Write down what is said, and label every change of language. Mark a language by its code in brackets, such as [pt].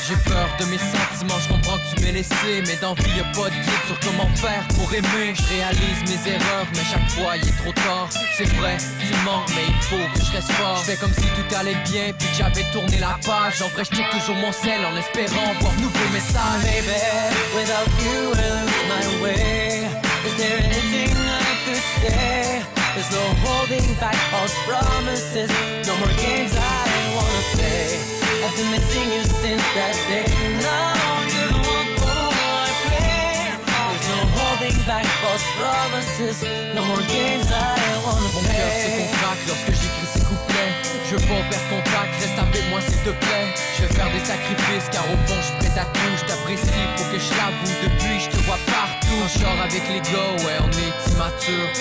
[fr] J'ai peur de mes sentiments, je comprends que tu m'aies laissé, mais dans vie y'a pas de guide sur comment faire pour aimer. Je réalise mes erreurs, mais chaque fois il est trop tard. C'est vrai, tu manques, mais il faut que je reste fort. Je fais comme si tout allait bien, puis que j'avais tourné la page. En vrai, je check toujours mon sel en espérant voir nouveau message. [en] Baby, without you I lose my way. Is there anything I could say? There's no holding back false promises. No more games I wanna play. I've been missing you since that day. No, you're the one for I pray. There's no holding back false promises. No more games I wanna play. [fr] Mon cœur se contracte lorsque j'écris ces couplets. Je veux pas perdre contact, reste avec moi s'il te plaît. Je vais faire des sacrifices car au fond je suis prêt à tout. Je t'apprécie, faut que je l'avoue. Depuis je te vois partout. Quand je sors avec les gars, ouais on est immature.